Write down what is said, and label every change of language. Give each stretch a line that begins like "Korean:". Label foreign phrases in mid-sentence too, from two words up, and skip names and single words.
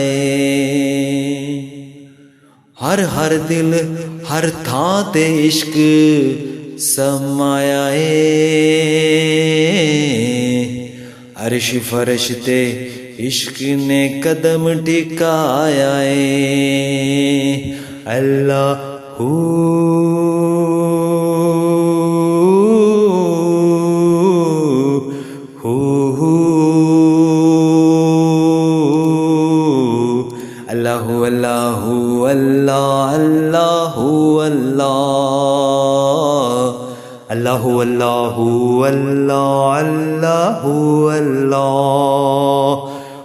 Punjabi: ہر ہر دل ہر تھاں تے عشق سمایا عرش فرشتے عشق نے قدم ٹکایا.
Arabic: اللهُ اللهُ اللهُ الله اللهُ الله اللهُ اللهُ الله اللهُ الله.